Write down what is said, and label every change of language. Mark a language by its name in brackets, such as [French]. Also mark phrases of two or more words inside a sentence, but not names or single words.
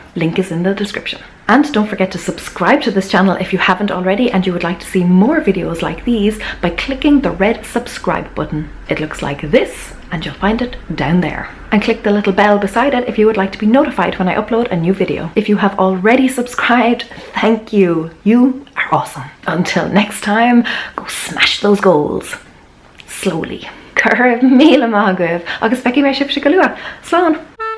[English] Link is in the description. And don't forget to subscribe to this channel if you haven't already and you would like to see more videos like these by clicking the red subscribe button. It looks like this and you'll find it down there. And click the little bell beside it if you would like to be notified when I upload a new video. If you have already subscribed, thank you. You are awesome. Until next time, go smash those goals. Slowly. [Irish] Cur míle mágah agus feici mé sibh se go luath. Slán.